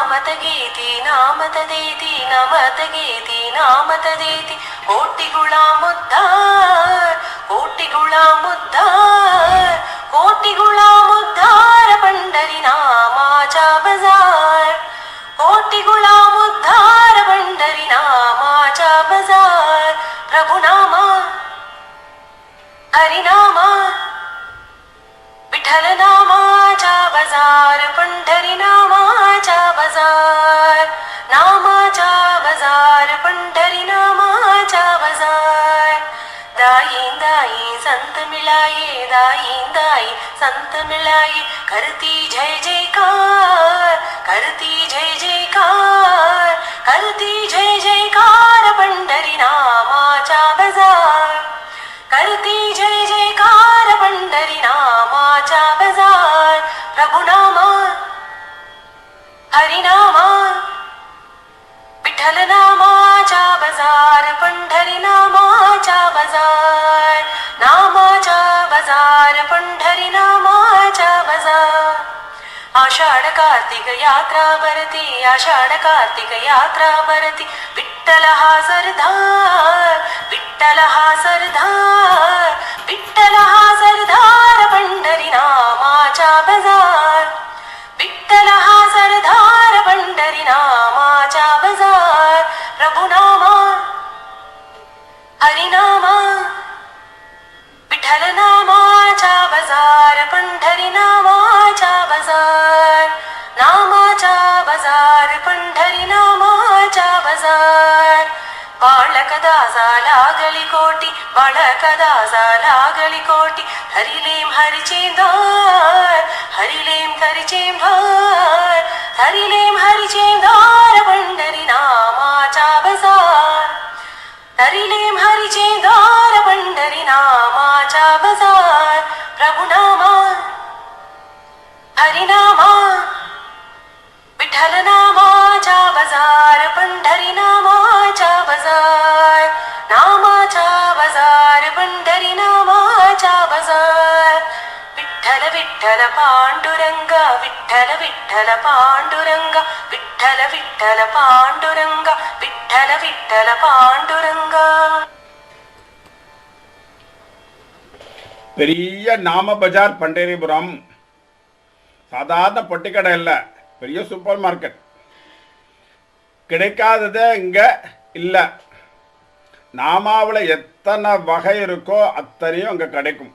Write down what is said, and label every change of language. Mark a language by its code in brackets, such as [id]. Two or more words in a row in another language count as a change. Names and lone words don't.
[mr] तगेति नाम तदेति नम तगेति नाम तदेति कोटि गुलामुद्धार कोटि गुलामुद्धार कोटि गुलामुद्धार पंढरी नामाचा बाजार कोटि गुलामुद्धार पंढरी नामाचा बाजार प्रभु नामा हरि नामा विठ्ठल नामाचा बाजार पंढरी नामाचा बाजार पंढरी नामाचा बाजार दाई दाई संत मिलाए दाई दाई संत मिलाए करती जय जयकार करती जय जयकार करती जय जयकार पंढरी नामाचा बाजार करती जय जयकार पंढरी नामाचा बाजार प्रभु नामा हरि नामा विठ्ठल नामाचा बाजार पंढरी नामाचा बाजार पंढरी नामाचा बाजार आषाढ कार्तिक यात्रा भरती आषाढ कार्तिक यात्रा भरती विठ्ठल हा सरदार विठ्ठल हा सरदार विठ्ठल हा सरदार पंढरी नामाचा बाजार विठ्ठल हा सरदार पंढरी नामाचा बाजार प्रभु नामा हरि नामा विठ्ठल नामाचा बाजार पंढरी नामाचा बाजार पंढरी नामाचा बाजार बाळकदासा लागली कोटी बाळकदासा लागली कोटी हरिलेम हरिचेंदार हरिलेम हरिचेंदार हरिलेम हरिचेंदार पंढरी नामाचा बाजार हरिलेम हरिचेंदार पंढरी नामाचा बाजार प्रभु नामा हरि नामा विठ्ठल नामाचा बाजार पंढरी नामाचा बाजार पंढरी नामाचा बाजार विठ्ठल विठ्ठल पांडुरंग विठ्ठल विठ्ठल पांडुरंग विठ्ठल विठ्ठल पांडुरंग विठ्ठल विठ्ठल पांडुरंग [ta] பெரிய நாம பஜார் பண்டரிபுரம். சாதாரண பொட்டிக்கடை இல்லை, பெரிய [en] super market. [ta] கிடைக்காததே இங்கே இல்லை. நாமாவில் எத்தனை வகை இருக்கோ அத்தனையும் அங்கே கிடைக்கும்.